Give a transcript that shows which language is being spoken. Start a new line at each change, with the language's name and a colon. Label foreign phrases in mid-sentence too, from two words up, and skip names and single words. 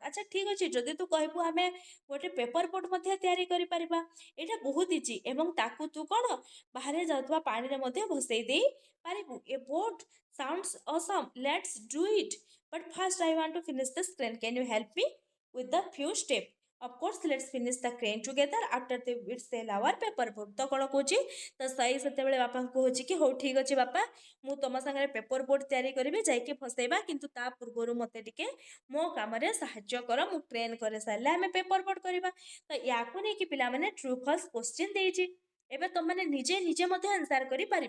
Odia: ଆଚ୍ଛା ଠିକ୍ ଅଛି, ଯଦି ତୁ କହିବୁ ଆମେ ଗୋଟେ
English: paper boat
Odia: ମଧ୍ୟ ତିଆରି କରିପାରିବା। ଏଇଟା ବହୁତ ଇଜି ଏବଂ ତାକୁ ତୁ କ'ଣ ବାହାରେ ଯାଉଥିବା ପାଣିରେ ମଧ୍ୟ ଭସେଇ ଦେଇ ପାରିବୁ।
English: A boat sounds awesome, let's do it, but first I want to finish this crane, can you help me with the few steps? Of course, let's finish the crane together after we sell our paper boat।
Odia: ତ କ'ଣ କହୁଛି? ତ ସାଇ ସେତେବେଳେ ବାପାଙ୍କୁ କହୁଛି କି ହଉ ଠିକ୍ ଅଛି ବାପା, ମୁଁ ତମ ସାଙ୍ଗରେ
English: paper boat
Odia: ତିଆରି କରିବି, ଯାଇକି ଫସେଇବା, କିନ୍ତୁ ତା ପୂର୍ବରୁ ମୋତେ ଟିକେ ମୋ କାମରେ ସାହାଯ୍ୟ କର। ମୁଁ କ୍ରେନ୍ କରି ସାରିଲେ ଆମେ
English: paper boat
Odia: କରିବା। ତ ୟାକୁ ନେଇକି ପିଲାମାନେ
English: true false question
Odia: ଦେଇଛି। ଏବେ ତମମାନେ ନିଜେ ମଧ୍ୟ ଆନ୍ସର କରିପାରିବ।